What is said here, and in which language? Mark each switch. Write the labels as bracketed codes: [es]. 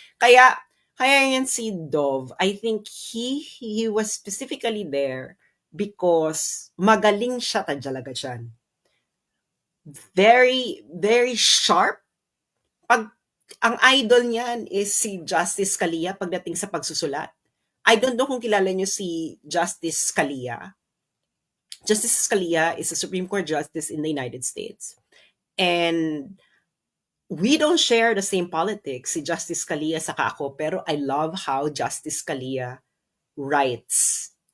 [tl] Kaya yan si Dov, [en] I think he was specifically there because [tl] magaling siya talaga dyan. [en] Very, very sharp. [tl] Pag ang idol niyan is si Justice Scalia pagdating sa pagsusulat. [en] I don't know [tl] kung kilala niyo si Justice Scalia. [en] Justice Scalia is a Supreme Court justice in the United States. And we don't share the same politics, si Justice Scalia [tl] saka ako, pero [en] I love how Justice Scalia writes.